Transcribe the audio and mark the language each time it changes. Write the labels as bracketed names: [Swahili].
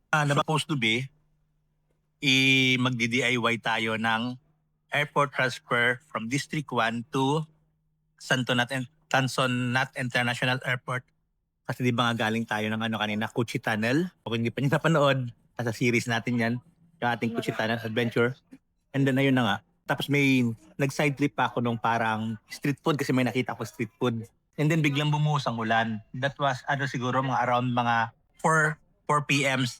[English] Supposed to be, [Filipino] magdi-DIY tayo ng [English] airport transfer from District 1 to Tan Son Nhat International Airport. [Filipino] Kasi di ba nga galing tayo ng kanina, Cuchi Tunnel. Kung hindi pa niyo napanood, sa series natin yan, yung ating Cuchi Tunnel Adventure. And then ayun na nga, tapos may nag-side trip pa ako nung parang street food kasi may nakita ko street food. And then biglang bumuhos ang ulan. [English] That was siguro mga around mga 4 p.m.